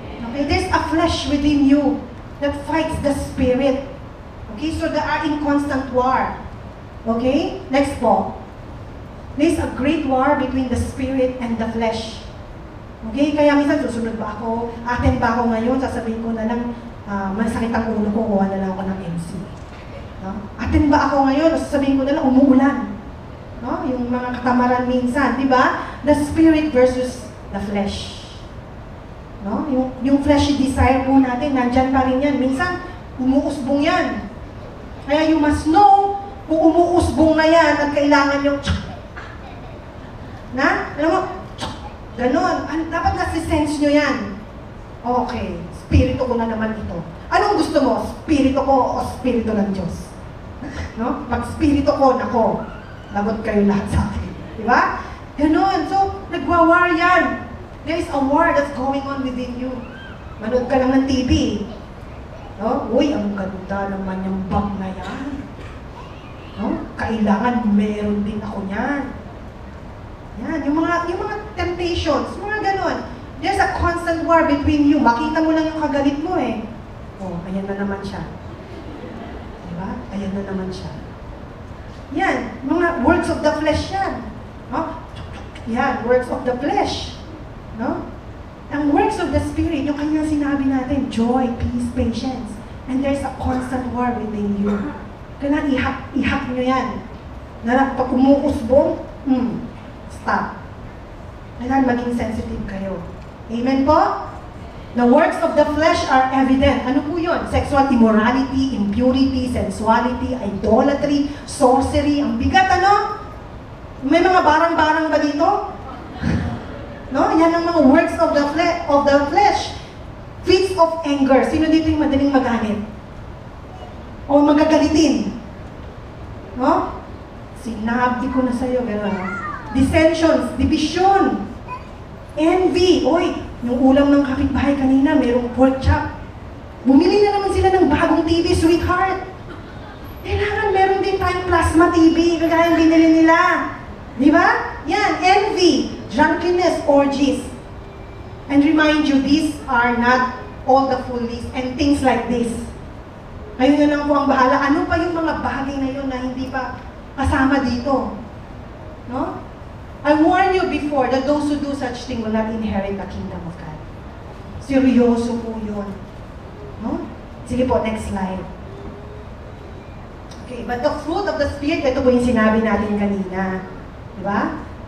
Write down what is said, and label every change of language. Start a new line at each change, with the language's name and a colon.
English: Okay, there's a flesh within you that fights the spirit. Okay, so they are in constant war. Okay? Next po. There's a great war between the spirit and the flesh.
Filipino: Okay? Kaya minsan susunod ba ako? Atin ba ako ngayon? Sasabihin ko na lang, masakit ang ulo ko, kuha na lang ako ng MC. No? Atin ba ako ngayon? Sasabihin ko na lang, umuulan. No? Yung mga katamaran minsan, di ba?
English: The spirit versus the flesh.
Filipino: No? Yung fleshy desire po natin, nandyan pa rin yan. Minsan, umuusbong yan. Kaya
English: you must know
Filipino: kung umuusbong na yan at kailangan yung na? Alam mo, ganon. Dapat nasi-sense nyo yan. Okay, spirito ko na naman ito. Anong gusto mo? Spirito ko o spirito ng Diyos? No? Pag spirito ko, nako, lagot kayo lahat sa akin. Diba? Ganon. So, nagwa-war yan.
English: There is a war that's going on within you.
Filipino: Manood ka lang ng TV. No? Uy, ang ganda naman yung bag na yan. No? Kailangan meron din ako niyan. Yan, yung mga temptations, mga ganon.
English: There's a constant war between you.
Filipino: Makita mo lang yung kagalit mo eh. Oh, ayan na naman siya. Diba? Ayan na naman siya. Yan, mga
English: works of the flesh
Filipino: yan. No? Yan, works of the flesh. No? Ang works of the Spirit, yung kanyang sinabi natin, joy, peace, patience.
English: And there's a constant war within you.
Filipino: Kailangan ihak nyo yan. Pag umuusbong, stop. Kailangan maging sensitive kayo. Amen po?
English: The works of the flesh are evident.
Filipino: Ano po yun?
English: Sexual immorality, impurity, sensuality, idolatry, sorcery.
Filipino: Ang bigat, ano? May mga barang-barang ba dito? No? Yan ang mga works of the flesh. Fits of anger. Sino dito yung madaling magalit? O magagalitin? No? Sinabi ko na sa'yo, gano'n.
English: Dissensions, division, envy.
Filipino: Oy, yung ulam ng kapitbahay kanina, mayroong pork chop. Bumili na naman sila ng bagong TV, sweetheart. Kailangan meron din tayong plasma TV, kagaya binili nila. Di ba?
English: Yan, envy, drunkenness, orgies. And remind you, these are not all the full list and things like this.
Filipino: Kayo na lang po ang bahala. Ano pa yung mga bagay na yun na hindi pa kasama dito? No?
English: I warn you before that those who do such thing will not inherit the kingdom of God.
Filipino: Seryoso po yun. No? Sige po, next slide. Okay, but the fruit of the Spirit, ito po yung sinabi natin kanina. Diba?